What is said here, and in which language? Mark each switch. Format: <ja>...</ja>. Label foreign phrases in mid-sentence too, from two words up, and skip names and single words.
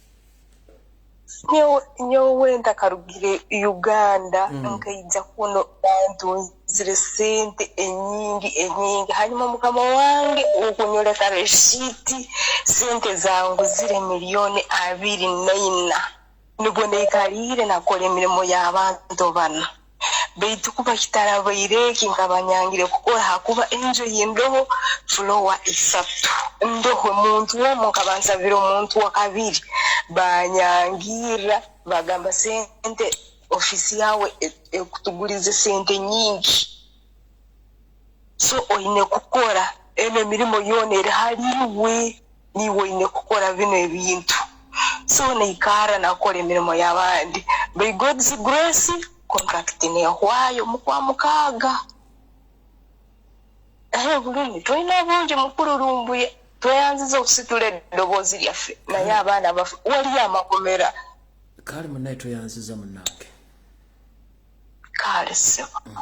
<nyo>nyowenda karugire Uganda nkaija kuno bantu zire sente enyingi hanyuma mukama wange okunyoleka reshiti sente zangu zire milioni 24 nibwo nekalire nakola emirimu y'abantu bano beitu kuba kitarabaireki nkabanyangire kukola hakuba enjo y'indoho flowa 3 ndoho muntu omu nkabansabira omuntu wa kabiri banyangira bagamba sente ofisi yawe ekutugulize sente nyingi so oyine kukora emirimu yona eri haliwe niwe oyine kukora bino ebintu so neikara nakola emirimu y'abandi</nyo> <en>by God's grace contract</en> <nyo>nehwayo mukwamukaga bulungi</nyo> <lg>tulina bungi mukulu Lumbuye tweyanziza okusitula eddoboozi lyaffe naye abaana bafe wali amakomera kale munaye tweyanziza munnange kale sebo</lg>